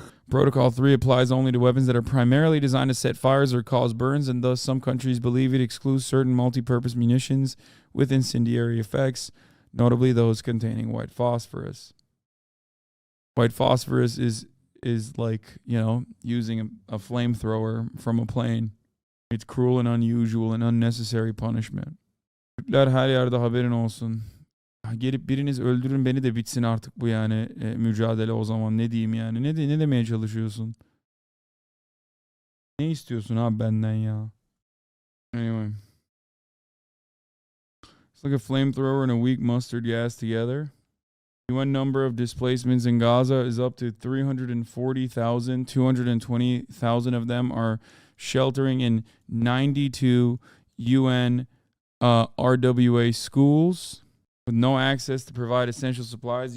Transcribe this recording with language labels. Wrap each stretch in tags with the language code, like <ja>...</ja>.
<en>Protocol 3 applies only to weapons that are primarily designed to set fires or cause burns, and thus some countries believe it excludes certain multi-purpose munitions with incendiary effects, notably those containing white phosphorus. White phosphorus is like, you know, using a flamethrower from a plane. It's cruel and unusual and unnecessary punishment.</en> <tr>Türkler her yerde haberin olsun. Gelip biriniz öldürün beni de bitsin artık bu yani mücadele o zaman, ne diyeyim yani. Ne demeye çalışıyorsun? Ne istiyorsun abi benden ya?</tr> <en>Anyway. It's like a flamethrower and a weak mustard gas together. UN number of displacements in Gaza is up to 340,000. 220,000 of them are sheltering in 92 UN RWA schools with no access to provide essential supplies.</en>